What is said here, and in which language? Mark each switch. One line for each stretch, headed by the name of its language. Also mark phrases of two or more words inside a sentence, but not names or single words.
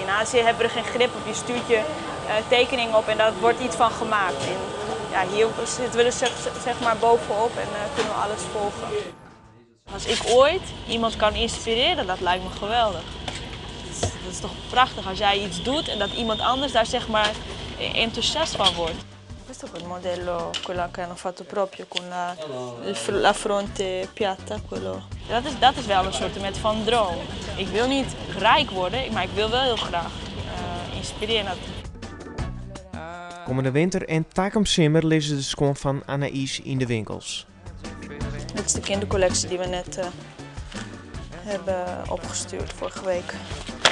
Dutch: In Azië hebben we er geen grip op. Je stuurt je tekening op en daar wordt iets van gemaakt. En, ja, hier zitten we dus zeg maar bovenop en kunnen we alles volgen. Als ik ooit iemand kan inspireren, dat lijkt me geweldig. Dat is toch prachtig als jij iets doet en dat iemand anders daar zeg maar enthousiast van wordt.
Italian: Questo è quel modello, quello che hanno fatto proprio con la fronte piatta. Quello.
Dutch: Dat is wel een soort van droom. Ik wil niet rijk worden, maar ik wil wel heel graag inspireren. Komende winter en Takum Simmer lezen de schoen van Anaïs in de winkels. Dit is de kindercollectie die we net hebben opgestuurd vorige week.